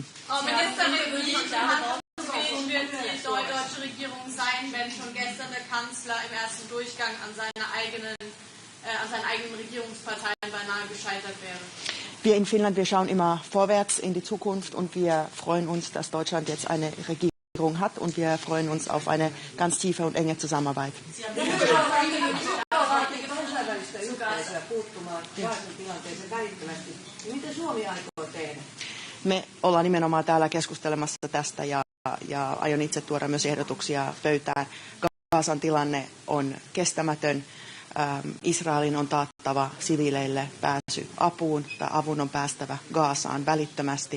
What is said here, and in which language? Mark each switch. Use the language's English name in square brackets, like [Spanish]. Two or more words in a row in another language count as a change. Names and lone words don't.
[German] Frau Ministerin, wie handlungsfähig wird die deutsche Regierung sein, wenn schon gestern der Kanzler im ersten Durchgang an seinen eigenen Regierungsparteien beinahe gescheitert wäre? Wir in Finnland, wir schauen immer vorwärts in die Zukunft und wir freuen uns, dass Deutschland jetzt eine Regierung hat und wir freuen uns auf eine ganz tiefe und enge Zusammenarbeit. [Finnish] Me ollaan nimenomaan täällä keskustelemassa tästä ja aion itse tuoda myös ehdotuksia pöytään. Gazan tilanne on kestämätön. Israelin on taattava siviileille pääsy apuun tai avun on päästävä Gazaan välittömästi.